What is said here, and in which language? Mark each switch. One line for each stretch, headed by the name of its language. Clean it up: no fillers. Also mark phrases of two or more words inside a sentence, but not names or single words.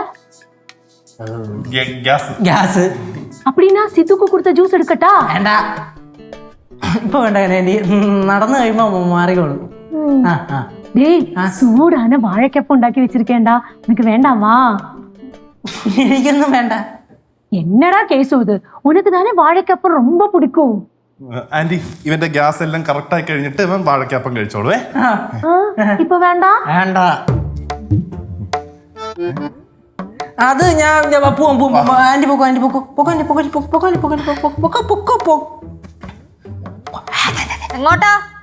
Malayalam: ഗ്യാസ്.
Tamil: அப்படின்னா சித்துக்கு கொடுத்த ஜூஸ் எடுக்கட்டா?
Malayalam: വേണ്ട, ഇപ്പൊ വേണ്ട. നടന്നു കഴിയുമ്പോ മാറിക്കോളൂ.
Tamil: டேய், சூடான வாழைக்கப்பம்
Malayalam: ഉണ്ടാക്കി വെച്ചിരിക്കേണ്ടാ,
Tamil: உனக்கு வேண்டாமா?
Malayalam: എനിക്കൊന്നും വേണ്ട.
Tamil: என்னடா கேசு இது, உனக்கு தானே வாழைக்கப்பம் ரொம்ப பிடிக்கும்.
Malayalam: ആന്റി, ഇവന്റെ ഗ്യാസ് എല്ലാം കറക്റ്റ് ആയി കഴിഞ്ഞിട്ട് ഇവൻ വാഴക്കപ്പം കഴിച്ചോളൂ. ഇപ്പൊ വേണ്ട. വേണ്ട, അത് ഞാൻ പോവും. ആന്റി പൊക്കോ, ആന്റി പൊക്കോ, പൊക്കോ. എങ്ങോട്ടാ?